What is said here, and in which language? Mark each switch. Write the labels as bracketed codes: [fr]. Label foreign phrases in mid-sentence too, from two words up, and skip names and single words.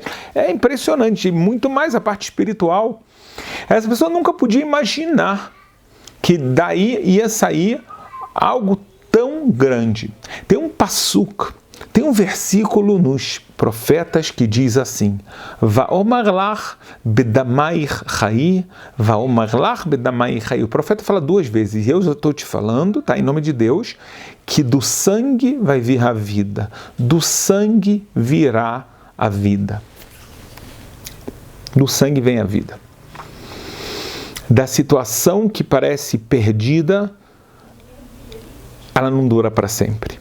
[pt] É impressionante, muito mais a parte espiritual. Essa pessoa nunca podia imaginar que daí ia sair algo tão grande. Tem um passuk, tem um versículo nos profetas que diz assim: [he] ואומר לך בדמיך חיי, ואומר לך בדמיך חיי. [pt] O profeta fala 2 vezes, e eu já estou te falando, tá, em nome de Deus, que do sangue vai vir a vida, do sangue virá a vida. Do sangue vem a vida. Da situação que parece perdida, ela não dura para sempre.